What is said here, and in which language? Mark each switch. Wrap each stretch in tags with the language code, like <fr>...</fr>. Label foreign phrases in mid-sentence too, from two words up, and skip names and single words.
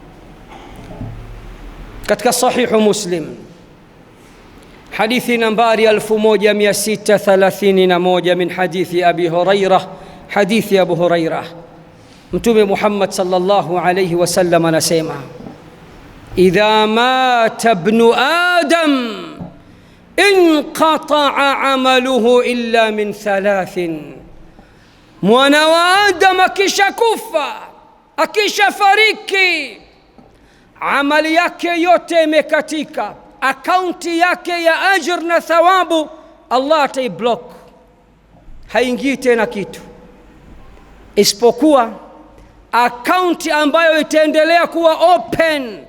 <sw>Katika sahihu Muslim, hadithi nambari 1631</sw> <ar>من حديث أبي هريرة,</ar> <sw>hadithi Abu Hurairah, Mtume Muhammad</sw> <ar>صلى الله عليه وسلم</ar> <sw>anasema,</sw> <ar>إذا مات ابن آدم انقطع عمله إلا من 3,</ar> <sw>mwana wa Adam akishakufa, akishafariki, amali yake yote imekatika, akaunti yake ya ajr na thawabu Allah ataiblock, haingii tena kitu, isipokuwa akaunti ambayo itaendelea kuwa open.</sw>